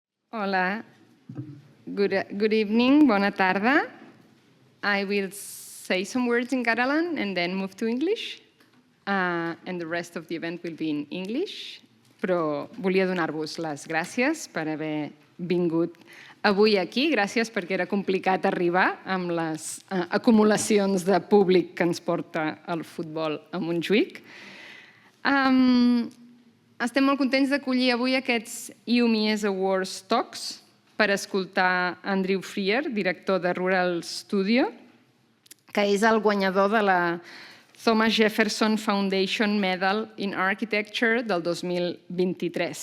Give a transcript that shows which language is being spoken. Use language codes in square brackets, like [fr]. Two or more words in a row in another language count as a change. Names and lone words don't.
[en] Hola, good evening, [ca] bona tarda. [en] I will say some words in Catalan and then move to English. And the rest of the event will be in English. [ca] Però volia donar-vos les gràcies per haver vingut avui aquí. Gràcies perquè era complicat arribar amb les acumulacions de públic que ens porta el futbol a Montjuïc. Estem molt contents d'acollir avui aquests EUmies Awards Talks per escoltar Andrew Freear, director de Rural Studio, que és el guanyador de la Thomas Jefferson Foundation Medal in Architecture del 2023.